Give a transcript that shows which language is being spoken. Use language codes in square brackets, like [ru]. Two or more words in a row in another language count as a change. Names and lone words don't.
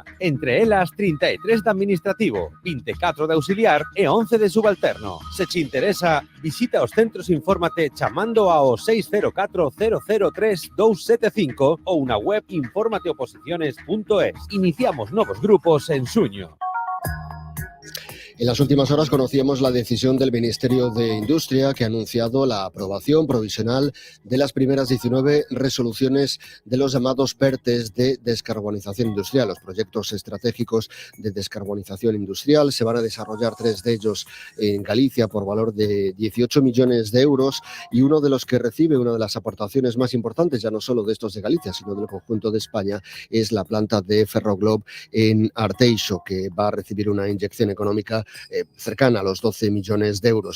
[gl] Entre elas, 33 de administrativo, 24 de auxiliar e 11 de subalterno. Se te interesa, visita os centros Infórmate chamando ao 604 003 275 ou na web informateoposiciones.es. Iniciamos novos grupos en xuño. [es] En las últimas horas conocíamos la decisión del Ministerio de Industria que ha anunciado la aprobación provisional de las primeras 19 resoluciones de los llamados PERTES de descarbonización industrial. Los proyectos estratégicos de descarbonización industrial se van a desarrollar 3 de ellos en Galicia por valor de 18 millones de euros y uno de los que recibe una de las aportaciones más importantes, ya no solo de estos de Galicia, sino del conjunto de España, es la planta de Ferroglob en Arteixo, que va a recibir una inyección económica cercana a los 12 millones de euros.